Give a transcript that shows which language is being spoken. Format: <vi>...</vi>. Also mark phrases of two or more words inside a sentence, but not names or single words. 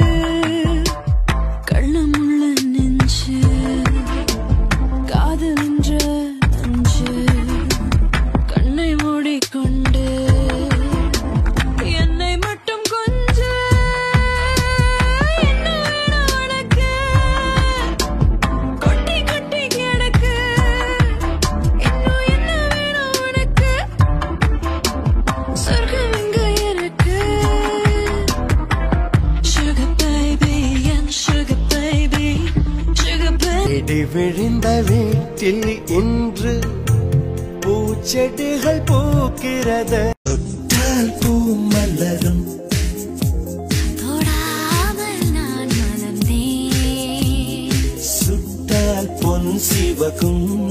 <ta>கள்ளமுள்ள நெஞ்சு காதல் என்ற நஞ்சு கண்ணை மூடிக்கொண்டு என்னை மட்டும் கொஞ்சம் என்ன வேணும் உனக்கு கொட்டி கொட்டி கிடக்கு இன்னும் என்ன வேணும் உனக்கு சொர்க்கம் இங்க இருக்கு</ta> <en>sugar baby and sugar baby sugar baby</en> <ta>இடி விழுந்த வீட்டில் இன்று பூச்செடிகள் பூக்கிறது பூ மலரும் தொடாமல் நான் மலர்ந்தேன் சுட்டால் பொன் சிவக்கும்</ta>